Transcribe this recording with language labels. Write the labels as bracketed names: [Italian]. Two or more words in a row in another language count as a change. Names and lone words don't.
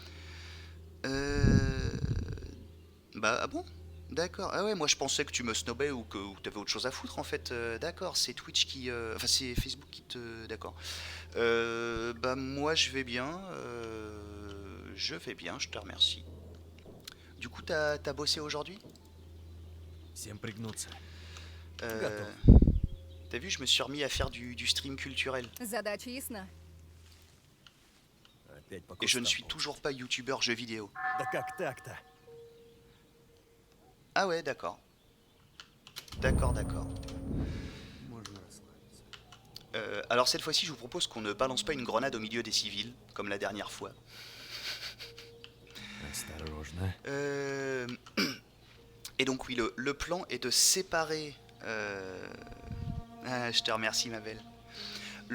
[French] Bah, ah bon? D'accord. Ah ouais, moi je pensais que tu me snobais ou que t'avais autre chose à foutre en fait. D'accord, c'est Twitch qui. Enfin, c'est Facebook qui te. D'accord. Bah, moi je vais bien. Je vais bien, je te remercie. Du coup, t'as bossé aujourd'hui? [Russian] Всем пригнуться. [French] Euh, T'as vu, je me suis remis à faire du stream culturel. [Russian] Задача ясна. Опять по [French] Et je ne [Russian] кустам [French] suis [Russian] ползать. [French] toujours pas youtubeur jeux vidéo. [Russian] Да как так-то? [French] Ah ouais, d'accord. D'accord, d'accord. [Russian] Можно расслабиться. [French] Alors cette fois-ci, je vous propose qu'on ne balance pas une grenade au milieu des civils, comme la dernière fois. [Russian] Осторожно. [French] Et donc oui, le plan est de séparer... Ah, je te remercie ma belle.